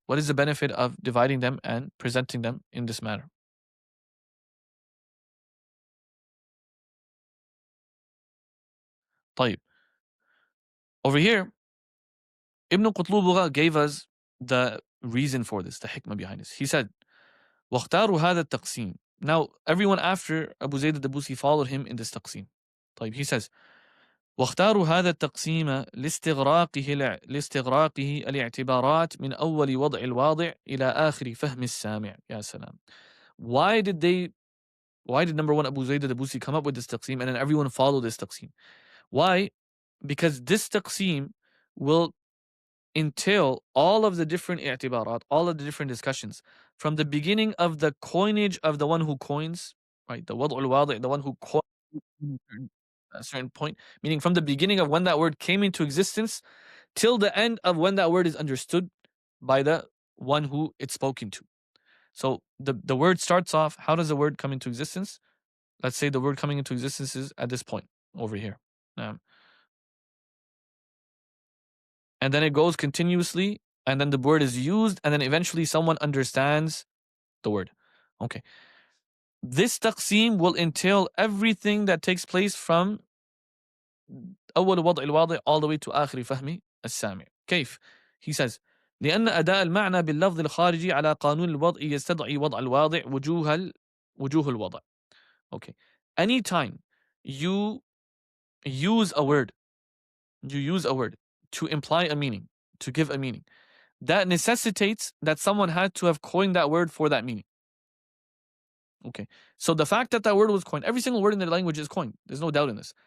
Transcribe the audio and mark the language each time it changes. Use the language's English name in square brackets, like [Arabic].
[English] What is the benefit of dividing them and presenting them in this manner? [Arabic] طيب. [English] Over here, Ibn Qutlubugha gave us the reason for this, the hikmah behind this. He said, [Arabic] وَاخْتَارُوا هَذَا التَّقْسِيمِ. [English] Now, everyone after Abu Zayd al-Dabusi followed him in this taqsim. [Arabic] طيب, [English] he says, [Arabic] واختاروا هذا التقسيم لاستغراقه الاعتبارات من أول وضع الواضع إلى آخر فهم السامع. يا سلام. [English] Why did number one Abu Zayd al-Dabusi come up with this taqsim and then everyone follow this taqsim? Why? Because this taqsim will entail all of the different i'tibarat, all of the different discussions, from the beginning of the coinage of the one who coins, right? The wad'ul wadi', the one who coins a certain point, meaning from the beginning of when that word came into existence till the end of when that word is understood by the one who it's spoken to. So the word starts off, how does the word come into existence? Let's say the word coming into existence is at this point over here. And then it goes continuously, and then the word is used, and then eventually someone understands the word. Okay. This taqsim will entail everything that takes place from [Arabic] أول وضع الواضع [English] all the way to [Arabic] آخر فهم السامع. كيف? [English] He says, [Arabic] لأن أداء المعنى باللفظ الخارجي على قانون الوضع يستدعي وضع الواضع وجوه الوضع. [English] Okay. Anytime you use a word to imply a meaning, to give a meaning, that necessitates that someone had to have coined that word for that meaning. Okay. So the fact that that word was coined, every single word in the language is coined. There's no doubt in this.